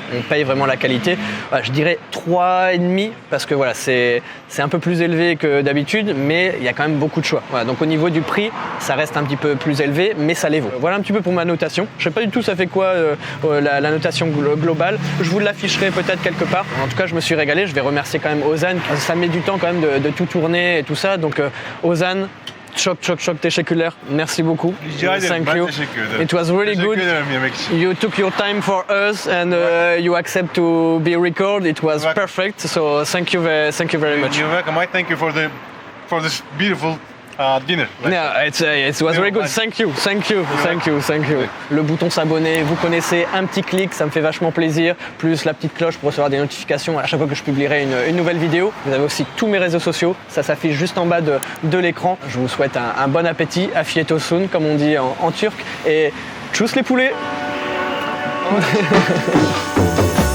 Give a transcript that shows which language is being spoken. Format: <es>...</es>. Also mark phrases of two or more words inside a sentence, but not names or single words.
<fr>On paye vraiment la qualité. Voilà, je dirais 3,5 parce que voilà, c'est un peu plus élevé que d'habitude, mais il y a quand même beaucoup de choix. Voilà, donc au niveau du prix, ça reste un petit peu plus élevé, mais ça les vaut. Voilà un petit peu pour ma notation. Je sais pas du tout ça fait quoi la notation globale. Je vous l'afficherai peut-être quelque part. En tout cas, je me suis régalé. Je vais remercier quand même Ozan. Ça met du temps quand même de tout tourner et tout ça.</fr> <tr>Donc Ozan, çok teşekkürler.</tr> <fr>Merci beaucoup.</fr> <en>Thank you. It was really good. You took your time for us and you accept to be recorded. It was perfect. So thank you very much. You're welcome. I thank you for this beautiful dinner. Yeah, it was very good. Thank you.</en> <fr>Le bouton s'abonner, vous connaissez, un petit clic, ça me fait vachement plaisir. Plus la petite cloche pour recevoir des notifications à chaque fois que je publierai une nouvelle vidéo. Vous avez aussi tous mes réseaux sociaux, ça s'affiche juste en bas de l'écran. Je vous souhaite un bon appétit,</fr> <tr>afiyet olsun</tr> <fr>comme on dit en turc. Et tchuss les poulets.</fr>